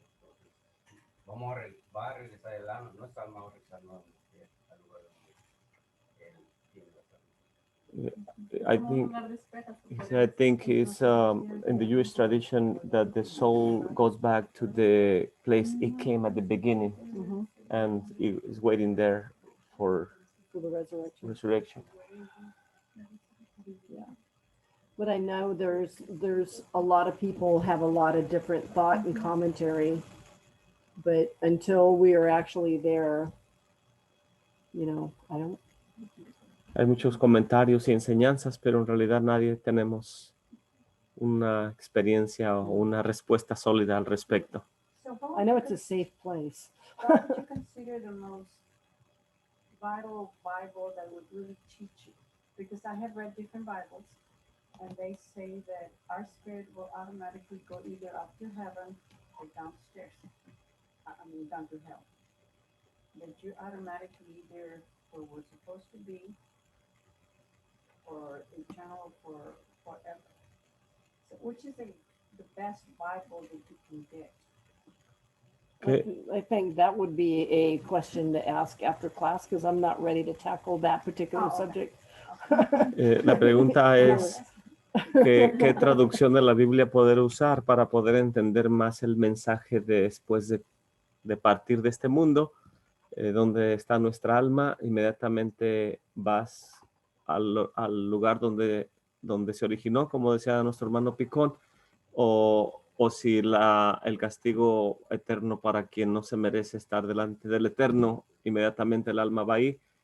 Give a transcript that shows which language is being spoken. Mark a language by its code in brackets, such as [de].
[es] Entonces, va a regresar el alma, nuestra alma va a regresar nuevamente al lugar donde él tiene las almas. [en] I think it's in the Jewish tradition that the soul goes back to the place it came at the beginning, and it is waiting there for the resurrection. Yeah. But I know there's a lot of people have a lot of different thought and commentary, but until we are actually there, I don't. [es] Hay muchos comentarios y enseñanzas, pero en realidad nadie tenemos una experiencia o una respuesta sólida al respecto. [en] I know it's a safe place. What would you consider the most vital Bible that would really teach you? Because I have read different Bibles, and they say that our spirit will automatically go either up to heaven or downstairs. Down to hell. That you automatically either where we're supposed to be or eternal forever. So which is the best Bible that you can get? Okay. I think that would be a question to ask after class because I'm not ready to tackle that particular subject. [es] La pregunta es ¿qué traducción de la Biblia poder usar para poder entender más el mensaje de después de partir de este mundo, donde está nuestra alma? Inmediatamente vas al lugar donde se originó, como decía nuestro hermano Picón, o si el castigo eterno para quien no se merece estar delante del Eterno, inmediatamente el alma va ahí.